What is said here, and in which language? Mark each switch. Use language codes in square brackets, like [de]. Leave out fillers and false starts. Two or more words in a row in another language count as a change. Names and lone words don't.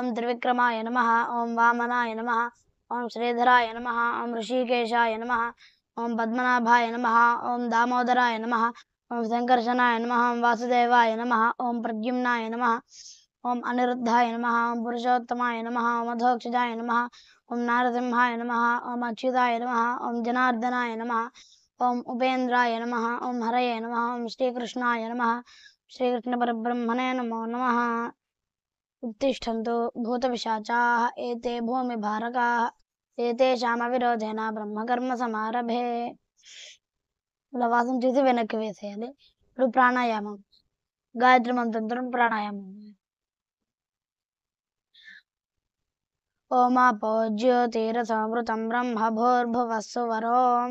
[sa] త్రివిక్రమాయ నమః, ఓం వామనాయ నమః, ఓం శ్రీధరాయ నమః, ఓం ఋషికేశాయ నమః, ఓం పద్మనాభాయ నమః, ఓం దామోదరాయ నమః, ఓం సంకర్షణాయ నమః, ఓం వాసుదేవాయ నమః, ఓం ప్రద్యుమ్నాయ నమః, ఓం అనిరుద్ధాయ నమః, ఓం పురుషోత్తమాయ నమః, ఓం అధోక్షజాయ నమః, ఓం నారసింహాయ నమః, ఓం అచ్యుతాయ నమః, ఓం జనార్దనాయ నమః, ఓం ఉపేంద్రాయ నమః, ఓం హరయే నమః, ఓం శ్రీకృష్ణాయ నమః, శ్రీకృష్ణ పరబ్రహ్మణే నమో నమః. उत्तिष्ठन्तु भूतपिशाचाः एते भूमिभारकाः ఏతేషామవిరోధేన బ్రహ్మకర్మ సమారభే. [te] ఇలా వాసన చేసి వెనక్కి వేసేయాలి. ఇప్పుడు ప్రాణాయామం, గాయత్రి మంత్రం ప్రాణాయామం. [sa] ఓమాపో జ్యోతిరసమృతం బ్రహ్మ భూర్భువస్సు వరోం.